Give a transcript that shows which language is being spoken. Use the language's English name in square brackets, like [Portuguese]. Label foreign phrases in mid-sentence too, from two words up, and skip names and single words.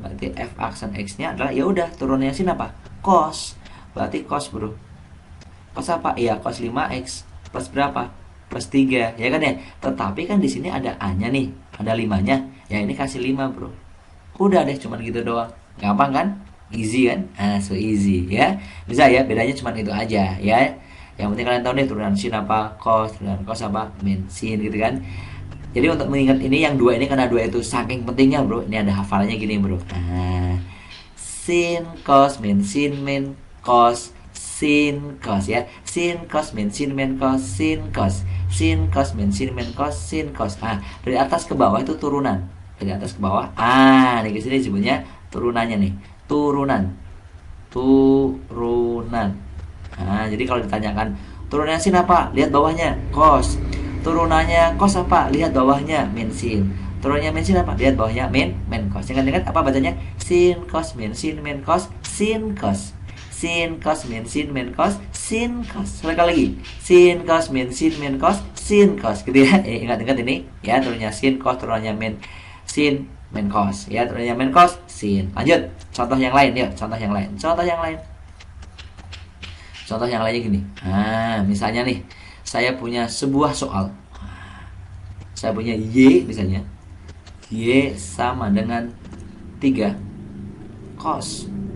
[Indonesian] Berarti f aksen x-nya adalah ya udah turunnya sin apa? Cos. Berarti cos, Bro. Cos apa? Iya, cos 5x plus berapa? Plus 3, ya kan ya? Tetapi kan di sini ada A-nya nih, ada 5-nya. Ya ini kasih 5, Bro. Udah deh, cuman gitu doang. Gampang kan? [English] Easy kan? So easy ya. [Indonesian] Bisa ya, bedanya cuman itu aja ya. Yang penting kalian tahu nih turunan sin apa, turunan cos apa, min sin gitu kan. Jadi untuk mengingat ini yang 2 ini karena 2 itu saking pentingnya, Bro. Ini ada hafalannya gini, Bro. Sin cos min cos sin cos ya. Sin cos min cos sin cos. Sin cos min cos sin cos. Dari atas ke bawah itu turunan. Dari atas ke bawah. Nih di sini disebutnya turunannya nih. Turunan. Jadi kalau ditanyakan turunannya sin apa? Lihat bawahnya, cos. Turunannya cos apa? Lihat bawahnya, min sin. Turunannya min sin apa? Lihat bawahnya, min cos. Ingat apa bacanya? Sin cos min cos sin cos. Sin cos min cos sin cos. Sekali lagi. Sin cos min cos sin cos. Gitu ya. Ingat ini ya, turunnya sin cos, turunannya min cos ya, turunannya min cos sin. Lanjut. Contoh yang lain ya, contoh yang lainnya gini. Misalnya nih, saya punya sebuah soal. Saya punya Y misalnya. Y sama dengan 3 cos.